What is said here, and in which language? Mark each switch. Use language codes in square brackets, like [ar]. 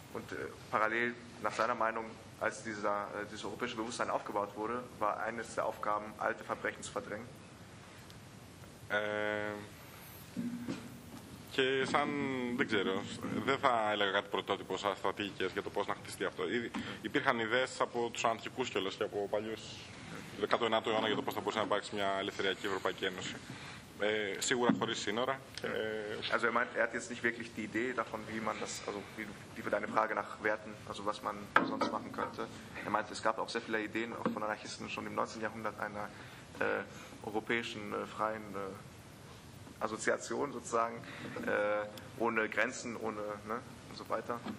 [de] Und parallel, nach seiner Meinung, als dieses europäische Bewusstsein aufgebaut wurde, war eines der Aufgaben, alte Verbrechen zu verdrängen. [el] Και σαν, δεν ξέρω, δεν θα έλεγα κάτι πρωτότυπο σαν στρατηγικές για το πώς να χτιστεί αυτό. Υπήρχαν ιδέες από τους αντικούς κιόλας και από παλιούς 19ου αιώνα για το πώς θα μπορούσε να υπάρξει μια ελευθεριακή Ευρωπαϊκή Ένωση. Σίγουρα χωρίς σύνορα. [de] Also er meint, er hat jetzt nicht wirklich die Idee davon, wie man das, also wie für deine Frage nach Werten, also was man sonst machen könnte. Er meinte, es gab auch sehr viele Ideen auch von Anarchisten schon im 19. Jahrhundert einer europäischen freien Assoziation sozusagen, ohne Grenzen, ohne, ne, und so weiter.